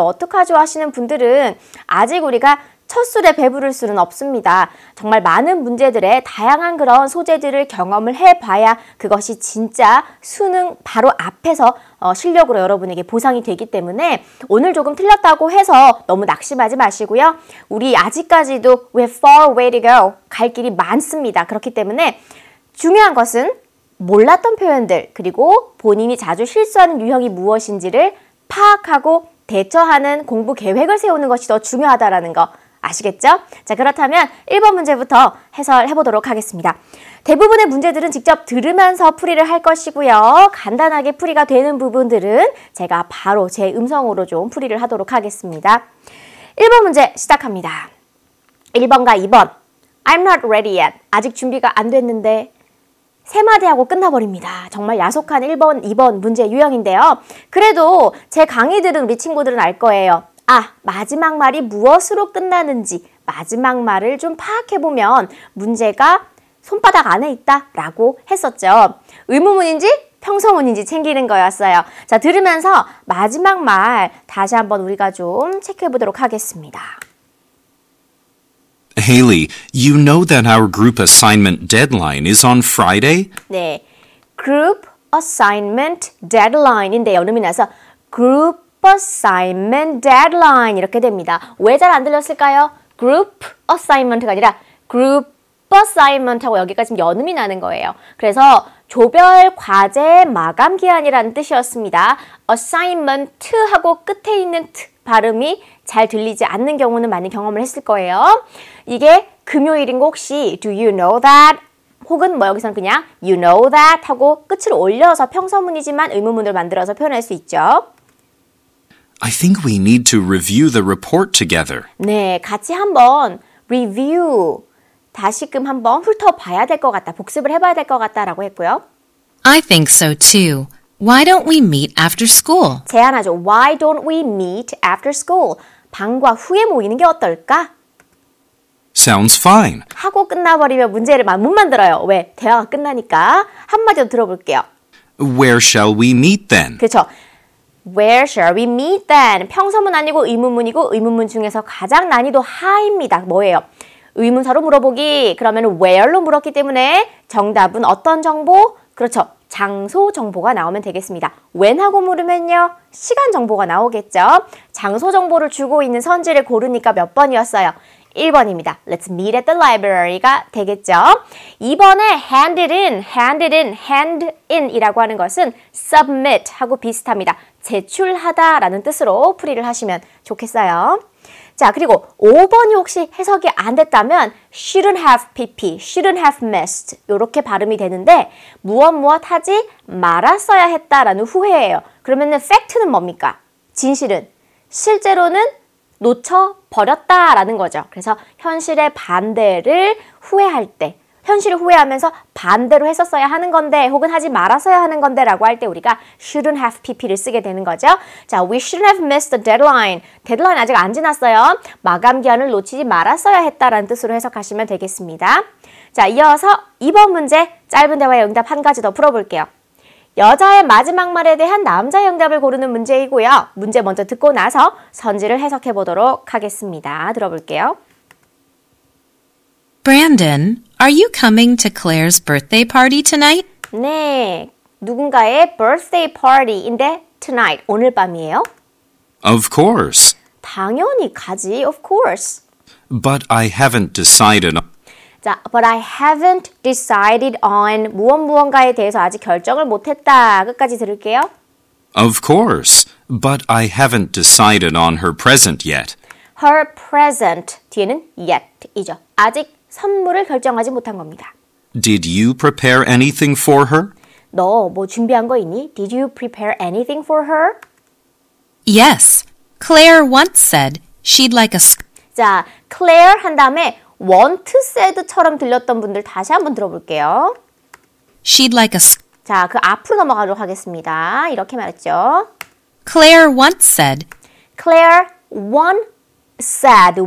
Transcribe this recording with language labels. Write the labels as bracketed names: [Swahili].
[Korean] 어떡하죠 하시는 분들은 아직 우리가 첫 술에 배부를 수는 없습니다. 정말 많은 문제들의 다양한 그런 소재들을 경험을 해봐야 그것이 진짜 수능 바로 앞에서 실력으로 여러분에게 보상이 되기 때문에 오늘 조금 틀렸다고 해서 너무 낙심하지 마시고요. 우리 아직까지도 [English] we have far way to go. [Korean] 갈 길이 많습니다. 그렇기 때문에 중요한 것은 몰랐던 표현들 그리고 본인이 자주 실수하는 유형이 무엇인지를 파악하고 대처하는 공부 계획을 세우는 것이 더 중요하다는 거 아시겠죠? 자, 그렇다면 1번 문제부터 해설해 보도록 하겠습니다. 대부분의 문제들은 직접 들으면서 풀이를 할 것이고요. 간단하게 풀이가 되는 부분들은 제가 바로 제 음성으로 좀 풀이를 하도록 하겠습니다. 1번 문제 시작합니다. 1번과 2번 [English] I'm not ready yet. [Korean] 아직 준비가 안 됐는데 세 마디 하고 끝나버립니다. 정말 야속한 1번, 2번 문제 유형인데요. 그래도 제 강의들은 우리 친구들은 알 거예요. 아, 마지막 말이 무엇으로 끝나는지 마지막 말을 좀 파악해보면 문제가 손바닥 안에 있다라고 했었죠. 의문문인지 평서문인지 챙기는 거였어요. 자, 들으면서 마지막 말 다시 한번 우리가 좀 체크해보도록 하겠습니다. [English] Haley, you know that our group assignment deadline is on Friday? [Korean] 네, group assignment deadline인데 여름이 나서 group assignment deadline 이렇게 됩니다. 왜 잘 안 들렸을까요? group assignment가 아니라 group assignment 하고 여기까지 지금 연음이 나는 거예요. 그래서 조별 과제 마감 기한이라는 뜻이었습니다. assignment 하고 끝에 있는 t 발음이 잘 들리지 않는 경우는 많이 경험을 했을 거예요. 이게 금요일인 거 혹시 [English] do you know that? [Korean] 혹은 뭐 여기서는 그냥 [English] you know that [Korean] 하고 끝을 올려서 평서문이지만 의문문을 만들어서 표현할 수 있죠. [English] I think we need to review the report together. [Korean] 네, 같이 한번 review, 다시금 한번 훑어봐야 될 것 같다, 복습을 해봐야 될 것 같다라고 했고요. [English] I think so too. Why don't we meet after school? [Korean] 제안하죠. [English] Why don't we meet after school? [Korean] 방과 후에 모이는 게 어떨까? [English] Sounds fine. [Korean] 하고 끝나버리면 문제를 못 만들어요. 왜? 대화가 끝나니까. 한마디 더 들어볼게요. [English] Where shall we meet then? [Korean] 그렇죠. [English] Where shall we meet then? [Korean] 평서문 아니고 의문문이고 의문문 중에서 가장 난이도 하입니다. 뭐예요? 의문사로 물어보기. 그러면 where로 물었기 때문에 정답은 어떤 정보? 그렇죠. 장소 정보가 나오면 되겠습니다. when 하고 물으면요. 시간 정보가 나오겠죠. 장소 정보를 주고 있는 선지를 고르니까 몇 번이었어요? 1번입니다. [English] Let's meet at the library [Korean] 가 되겠죠. 2번에 hand it in 이라고 하는 것은 submit 하고 비슷합니다. 제출하다 라는 뜻으로 풀이를 하시면 좋겠어요. 자, 그리고 5번이 혹시 해석이 안 됐다면 [English] shouldn't have pp, shouldn't have missed [Korean] 이렇게 발음이 되는데 무엇 하지 말았어야 했다라는 후회예요. 그러면은 fact는 뭡니까? 진실은 실제로는 놓쳐버렸다라는 거죠. 그래서 현실의 반대를 후회할 때 현실을 후회하면서 반대로 했었어야 하는 건데 혹은 하지 말았어야 하는 건데 라고 할 때 우리가 shouldn't have pp를 쓰게 되는 거죠. [English] 자, we shouldn't have missed the deadline. [Korean] 데드라인 아직 안 지났어요. 마감 기한을 놓치지 말았어야 했다라는 뜻으로 해석하시면 되겠습니다. 자, 이어서 2번 문제 짧은 대화의 응답 한 가지 더 풀어볼게요. 여자의 마지막 말에 대한 남자의 응답을 고르는 문제이고요. 문제 먼저 듣고 나서 선지를 해석해 보도록 하겠습니다. 들어볼게요. [English] Brandon, are you coming to Claire's birthday party tonight? [Korean] 네, 누군가의 birthday party인데 tonight, 오늘 밤이에요? [English] Of course. [Korean] 당연히 가지, [English] of course. But I haven't decided. [Korean] 자, [English] but I haven't decided on [Korean] 무언가에 대해서 아직 결정을 못했다. 끝까지 들을게요. [English] Of course. But I haven't decided on her present yet. [Korean] Her present, 뒤에는 yet이죠. 아직 선물을 결정하지 못한 겁니다. [English] Did you prepare anything for her? [Korean] 너 뭐 준비한 거 있니? [English] Did you prepare anything for her? Yes. Claire once said she'd like a [Korean] 자, Claire 한 다음에 want said처럼 들렸던 분들 다시 한번 들어볼게요. [English] she'd like a [Korean] 자, 그 앞으로 넘어가도록 하겠습니다. 이렇게 말했죠. [English] Claire once said Claire once said.